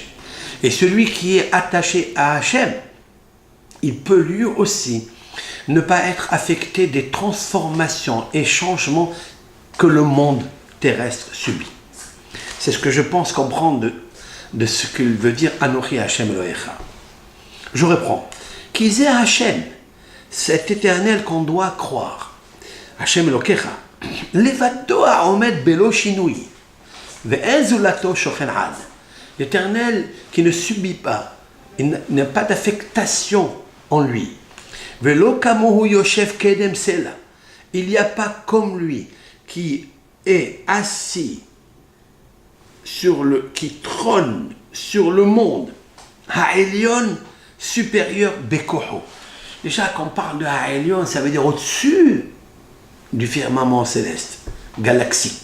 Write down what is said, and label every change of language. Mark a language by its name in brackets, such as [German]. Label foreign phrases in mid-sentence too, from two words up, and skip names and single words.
[French] Et celui qui est attaché à Hachem, il peut lui aussi ne pas être affecté des transformations et changements que le monde terrestre subit. C'est ce que je pense comprendre de ce qu'il veut dire [Hebrew] אנכי השם אלהיך. [French] Je reprends. Kizé Hashem, cet éternel qu'on doit croire. [Hebrew] השם אלהיך. לבדו העומד בלי שינוי. ואין זולתו שוכן עד. [French] L'éternel qui ne subit pas, il n'a pas d'affectation en lui. [Hebrew] ולא כמוהו יושב קדם סלה. [French] Il n'y a pas comme lui qui est assis qui trône sur le monde. [Hebrew] העליון supérieur בכוחו. [French] Déjà, quand on parle de Ha'elion, ça veut dire au-dessus du firmament céleste, galaxie.